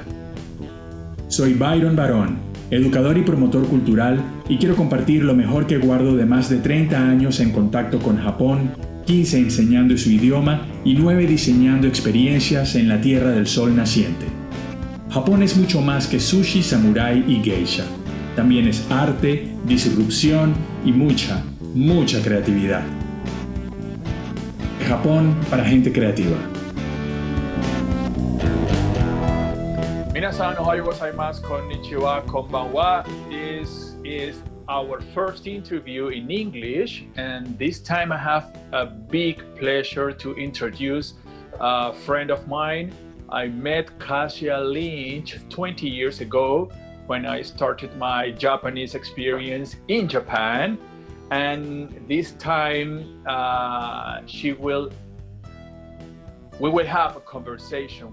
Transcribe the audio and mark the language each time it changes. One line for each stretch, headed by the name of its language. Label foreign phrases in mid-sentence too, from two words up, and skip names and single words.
Spanish: Soy Byron Barón, educador y promotor cultural, y quiero compartir lo mejor que guardo de más de 30 años en contacto con Japón, 15 enseñando su idioma y 9 diseñando experiencias en la Tierra del Sol naciente. Japón es mucho más que sushi, samurái y geisha. También es arte, disrupción y mucha, mucha creatividad. Japón para gente creativa.
Japanese: みなさん、おはようございます、こんにちは、こんばんは.
English: This is our first interview in English, and this time I have a big pleasure to introduce a friend of mine. I met Kasia Lynch 20 years ago when I started my Japanese experience in Japan, and this time we will have a conversation.